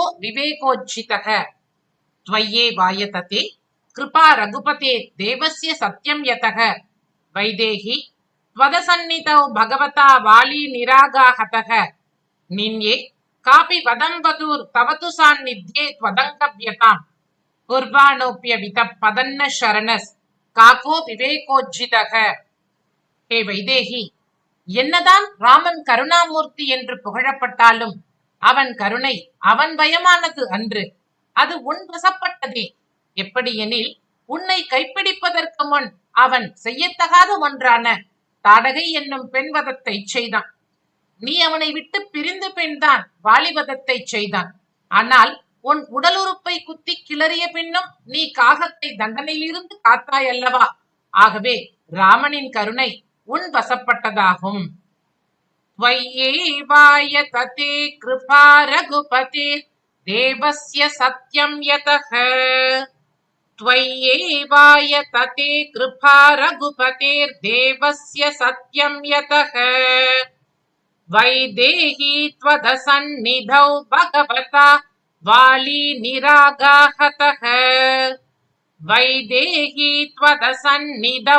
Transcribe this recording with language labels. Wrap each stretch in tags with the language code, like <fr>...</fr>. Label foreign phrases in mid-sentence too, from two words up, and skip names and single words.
<sa>विवेकोज्झितः त्वय्ये वायतते कृपा रघुपते देवस्य सत्यं यतः वैदेही त्वदसन्निधौ भगवता वाली निरागाहतः निन्ये कापि वदं वधूर् तव तु सान्निध्ये त्वदङ्गव्यतां कुर्बाणोऽप्यवित पदन्न शरणस् काको विवेकोज्झितः हे</sa> <ta>வைதேகி, என்னதான் ராமன் கருணாமூர்த்தி என்று புகழப்பட்டாலும் அவன் கருணை அவன் பயமானது அன்று, அது உன் வசப்பட்டதே. எப்படியெனில், உன்னை கைப்பிடிப்பதற்கு முன் அவன் செய்யத்தகாத ஒன்றான தாடகை என்னும் பெண்வதத்தை செய்தான். நீ அவனை விட்டு பிரிந்து பின்தான் வாலிபதத்தை செய்தான். ஆனால் உன் உடலுறுப்பை குத்தி கிளறிய பின்னும் நீ காகத்தை தண்டனையிலிருந்து காத்தாய் அல்லவா? ஆகவே ராமனின் கருணை உன் வசப்பட்டதாகும்.</ta> <sa>त्वय्यैवायतते कृपा रघुपते देवस्य सत्यं यतः त्वय्यैवायतते कृपा रघुपतेर्देवस्य सत्यं यतः वैदेही त्वदसन्निधौ भगवता वाली निरागाहतः वैदेही त्वदसन्निधौ</sa>